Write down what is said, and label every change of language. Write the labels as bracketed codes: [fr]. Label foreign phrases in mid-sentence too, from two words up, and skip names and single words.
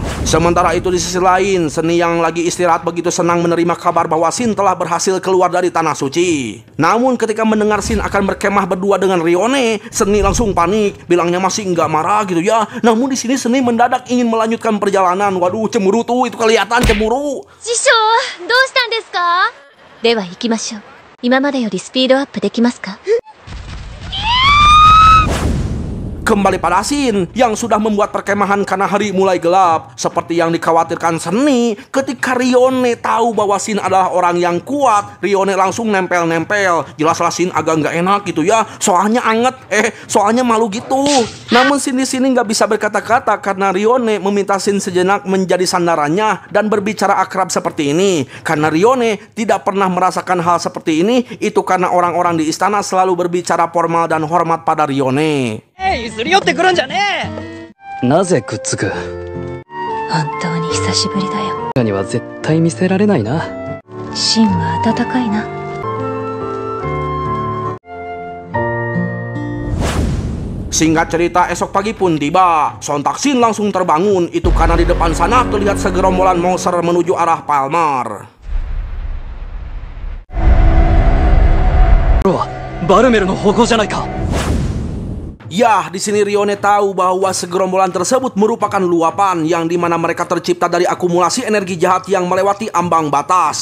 [id] Sementara itu di sisi lain, Seni yang lagi istirahat begitu senang menerima kabar bahwa Shin telah berhasil keluar dari Tanah Suci. Namun ketika mendengar Shin akan berkemah berdua dengan Rione, Seni langsung panik, bilangnya masih nggak marah gitu ya. Namun di sini Seni mendadak ingin melanjutkan perjalanan. Waduh, cemburu tuh, itu kelihatan cemburu. [ja] 師匠、どうしたんですか？では行きましょう。今までよりスピードアップできますか？ [id] Kembali pada Shin yang sudah membuat perkemahan karena hari mulai gelap. Seperti yang dikhawatirkan Seni, ketika Rione tahu bahwa Shin adalah orang yang kuat, Rione langsung nempel-nempel. Jelaslah Shin agak nggak enak gitu ya, soalnya anget, soalnya malu gitu. Namun Shin di sini nggak bisa berkata-kata karena Rione meminta Shin sejenak menjadi sandarannya dan berbicara akrab seperti ini. Karena Rione tidak pernah merasakan hal seperti ini, itu karena orang-orang di istana selalu berbicara formal dan hormat pada Rione. [ja] なぜくっつく？本当に久しぶりだよ。には絶対見せられないな。芯は温かいな。 [id] Singkat cerita, esok pagi pun tiba. Sontak Shin langsung terbangun. Itu karena di depan sana terlihat segerombolan monster menuju arah Palmer. Ya, di sini Rione tahu bahwa segerombolan tersebut merupakan luapan yang dimana mereka tercipta dari akumulasi energi jahat yang melewati ambang batas.